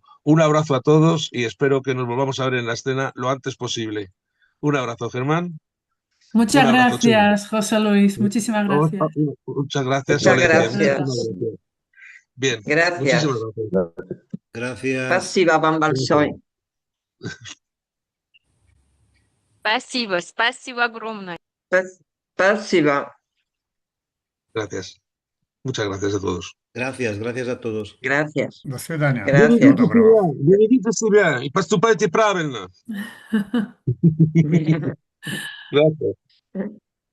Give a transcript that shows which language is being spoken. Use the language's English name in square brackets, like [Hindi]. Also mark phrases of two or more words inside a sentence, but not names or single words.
[Spanish] Un abrazo a todos y espero que nos volvamos a ver en la escena lo antes posible. Un abrazo, Germán. Muchas gracias, José Luis. Muchísimas gracias. Muchas gracias. Muchas gracias. Bien. Gracias. Muchísimas gracias. Gracias. [Russian] Спасибо вам большое. Спасибо, спасибо огромное. Спасибо. [Spanish] Gracias. Muchas gracias a todos. Gracias a todos. Gracias. [Russian] До свидания. [Spanish] Gracias. [Russian] Берегите себя и поступайте правильно. [Spanish] Gracias.